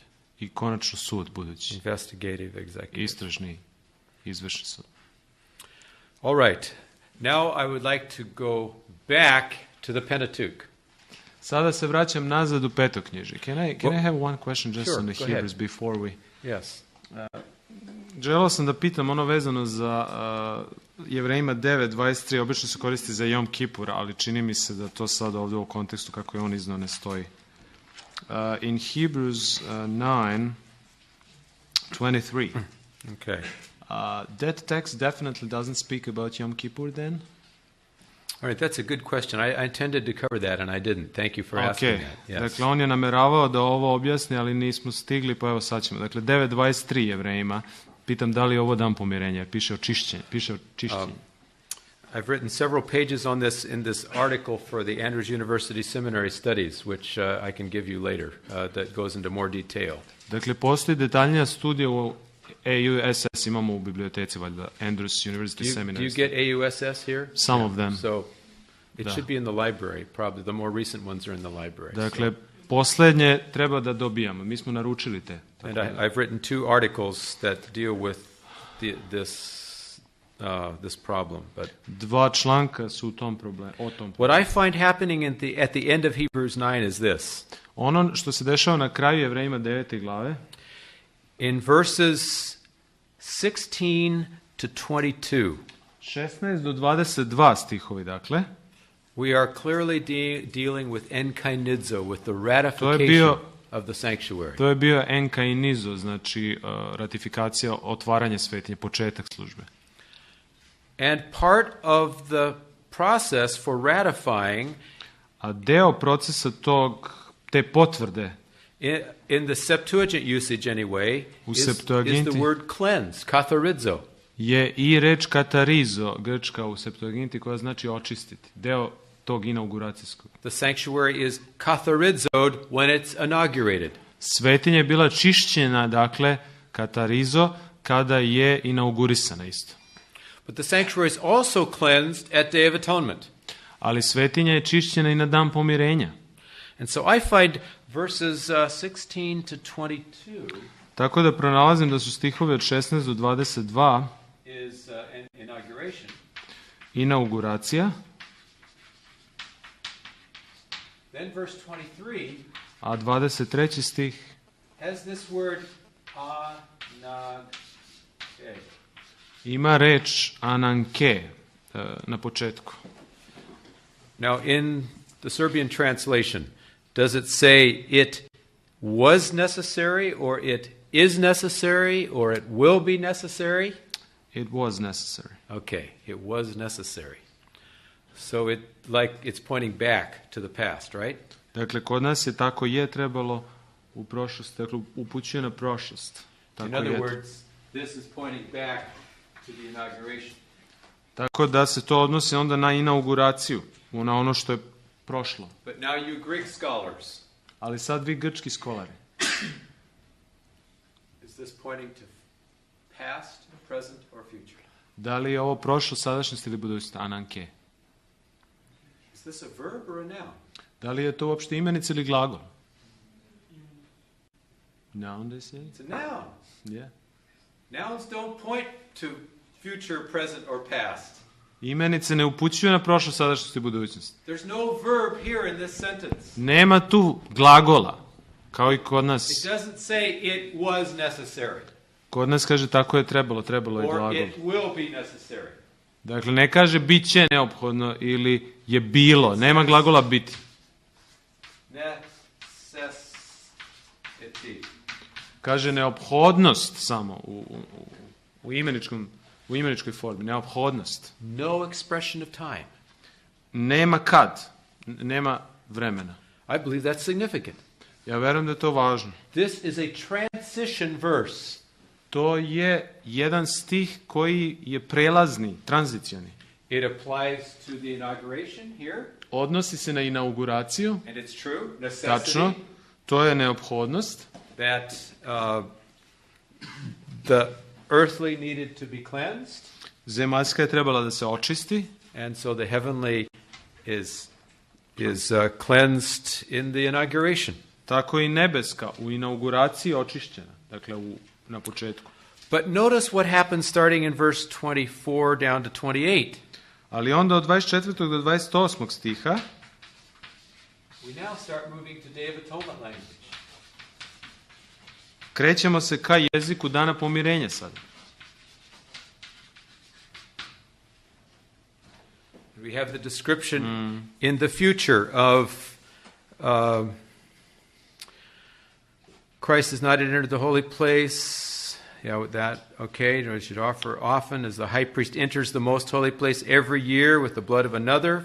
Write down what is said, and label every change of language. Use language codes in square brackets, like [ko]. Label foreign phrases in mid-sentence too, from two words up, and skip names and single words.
[sr] i konačno sud budući. investigative, executive. Istražni, izvršni sud. [en] All right. Now I would like to go back to the Pentateuch. [sr] Sada se vraćam nazad u Petoknježje. [en] Can I have one question just Sure, on the go ahead. Hebrews before we... Yes. [sr] Želeo sam da pitam ono vezano za Jevrejima 9.23, obično se koristi za Jom Kipur, ali čini mi se da to sad ovdje u kontekstu kako je on iznao ne stoji. [en] In Hebrews 9:23, Okay. that text definitely doesn't speak about Yom Kippur then? All right, that's a good question. I intended to cover that and I didn't. Thank you for asking Ok, that. Yes. [sr] dakle on je nameravao da ovo objasni, ali nismo stigli, pa evo sad ćemo. Dakle, 9.23 Jevrejima, pitam da li je ovo dan pomirenja, jer piše o čišćenju. [en] I've written several pages on this in this article for the Andrews University Seminary Studies, which I can give you later, that goes into more detail. [sr] Dakle, postoji detaljnija studija u AUSS, imamo u biblioteci, valjda, Andrews University [en] Do [sr] Seminary. [en] you get AUSS here? Some of them. So it [sr] Da. [en] should be in the library, probably. The more recent ones are in the library. [sr] Dakle, posljednje treba da dobijamo. Mi smo naručili te. [en] And I've written 2 articles that deal with this problem. But [sr] 2 članka su o tom problemu. [en] what I find happening at the end of Hebrews 9 is this. [sr] Ono što se dešava na kraju Jevrejima 9. glave, [en] In verses 16 to 22, [sr] 16 do 22 stihovi, dakle, [en] we are clearly dealing with enkainidzo, with the ratification [sr] bio- [en] of the sanctuary. [sr] to je bio enkainizo, znači ratifikacija, otvaranje svetinje, početak službe. [en] And part of the process for ratifying [sr] A deo procesa te potvrde [en] in the Septuagint usage anyway [sr] U [en] is the [sr] Septuaginti [en] word cleanse, katharizo. [sr] je i reč katarizo, grčka u Septuaginti, koja znači očistiti. Deo tog inauguracijskog. [en] The sanctuary is katharizoed when it's inaugurated. [sr] Svetinja je bila čišćena, dakle, katarizo, kada je inaugurisana isto. [en] But the sanctuary is also cleansed at Day of Atonement. [sr] Ali svetinja je čišćena i na dan pomirenja. [en] And so I find verses 16 to 22 [sr] Tako da pronalazim da su stihovi od 16 do 22 [en] is an inauguration. [sr] inauguracija, [en] Then verse 23 [sr] a 23. stih [en] has this word anag. [sr] ima reč ananke na početku. [en] Now in the Serbian translation, does it say it was necessary or it is necessary or it will be necessary? It was necessary. Okay, it was necessary. So it's pointing back to the past, right? [sr] Dakle, kod nas je tako je trebalo u prošlosti, dakle, upućuje na prošlost. [en] In [sr] Tako [en] other [sr] je. [en] words, this is pointing back to the inauguration. [sr] Tako da se to odnosi onda na inauguraciju, na ono što je prošlo. [en] But now you Greek scholars, [sr] Ali sad vi grčki skolari, [en] is this pointing to past, present, or future? [sr] da li je ovo prošlo, sadašnjost ili budućnost? [en] Ananke. Is this a verb or a noun? [sr] Da li je to uopšte imenica ili glagol? [en] Noun, they say? It's a noun. Yeah. Nouns don't point to future, present, or past. [sr] Imenice ne upućuju na prošlo, sadašnjost i budućnost. [en] There's no verb here in this sentence. [sr] Nema tu glagola, kao i kod nas. [en] It doesn't say it was necessary [sr] Kod nas kaže tako je trebalo je [en] or [sr] glagol. [en] it will be necessary. [sr] Dakle, ne kaže bit će neophodno ili je bilo. Nema glagola biti. [en] Necessity. [sr] Kaže neophodnost samo u imeničkoj formi. Neophodnost. [en] No expression of time. [sr] Nema kad. Nema vremena. [en] I believe that's significant. [sr] Ja verujem da je to važno. [en] This is a transition verse. [sr] To je jedan stih koji je prelazni, tranzicioni. [en] It applies to the inauguration here, [sr] Odnosi se na inauguraciju. [en] and it's true, [sr] Tačno. [en] necessity, [sr] To je neophodnost. [en] that the earthly needed to be cleansed, [sr] Zemaljska je trebala da se očisti. [en] And so the heavenly is cleansed in the inauguration. [sr] Tako i nebeska u inauguraciji očišćena, dakle na početku. [en] But notice what happens starting in verse 24 down to 28. [sr] Ali onda od 24. do 28. stiha [en] We now start moving to Day of Atonement language. [sr] krećemo se ka jeziku dana pomirenja sada. [en] We have the description in the future of Christ has not entered the holy place. Yeah, with that, okay, we should offer often as the high priest enters the most holy place every year with the blood of another.